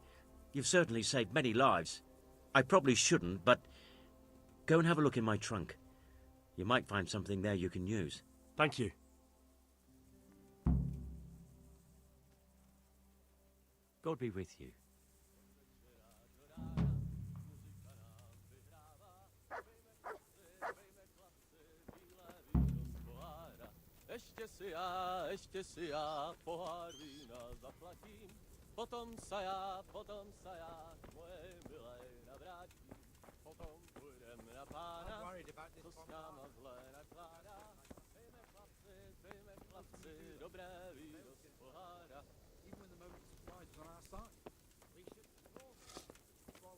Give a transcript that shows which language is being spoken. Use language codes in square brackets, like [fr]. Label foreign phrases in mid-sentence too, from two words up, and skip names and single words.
[en] You've certainly saved many lives. I probably shouldn't, but go and have a look in my trunk. You might find something there you can use. Thank you. God be with you. [cs] Ještě si já pohár vína zaplatím, potom sa já moje milé navrátím, potom půjdem na pána, co s náma zlé nakládá. Pejme chlapci, dobré víno z pohára. [en] Even when the moment of surprise is on our side, we should swallow.